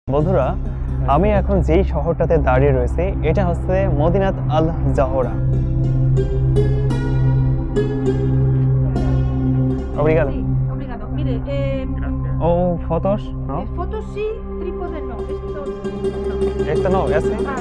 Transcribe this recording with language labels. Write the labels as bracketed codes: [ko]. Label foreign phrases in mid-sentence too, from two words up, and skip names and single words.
[bn] বন্ধুরা, আমি এখন যেই শহরটাতে দাঁড়িয়ে রয়েছি এটা হচ্ছে মদিনাত আল জাহরা। [pt] Obrigado. [es] Sí, obrigado. Mire, Ou fotos, ¿no? fotos sí, trípode no. Esto no. Esto no, ese. Ah,